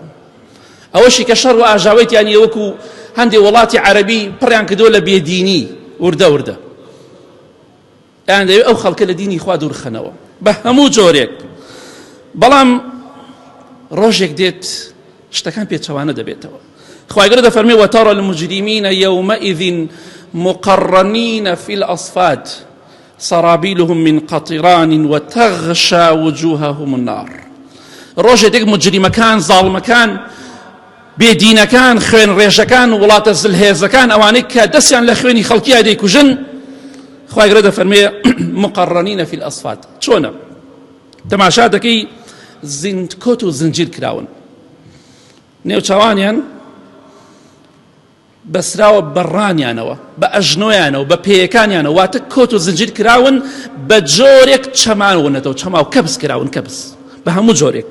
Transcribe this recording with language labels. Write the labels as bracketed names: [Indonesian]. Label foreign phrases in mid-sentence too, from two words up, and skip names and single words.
[Central Kurdish] ئەوەشی کە شەڕ و ئاژاوەیەتیانی وەکو هەندێک وڵاتی عەرەبی پڕیان کردو لە بێدینی وردە وردە، ئەیان دەوێت ئەو خەڵکە لە دینی خوا دوورخەنەوە بە هەموو جۆرێک. بەڵام ڕۆژێک دێت شتەکان پێچەوانە دەبێتەوە. خوای گەورە دەفەرمێ [Arabic] وترى المجرمين يومئذ مقرنين في الأصفاد سرابيلهم من قطران وتغشى وجوههم النار. [Central Kurdish] ڕۆژێک مجریمەکان زاڵمەکان بێدینەکان خوێن ڕێژەکان وڵاتە زلهێزەکان ئەوانەی کە دەستیان لە خوێنی خەڵکیە دەیکوژن، خوای گەورە دەفەرمێ [Arabic] مقرنين في الأصفاد. [Central Kurdish] چۆنە؟ تەماشا دەکەی کۆت و زنجیر کراون، نێوچاوانیان بەسراوە بەڕانیانەوە بە ئەژنۆیانەوە بە پێیەکانیانەوە، واتە کۆت و زنجیر کراون بە جۆرێک چەمانونەتەوە، چەما و کەبس کراون، کەبس بە هەموو جۆرێک.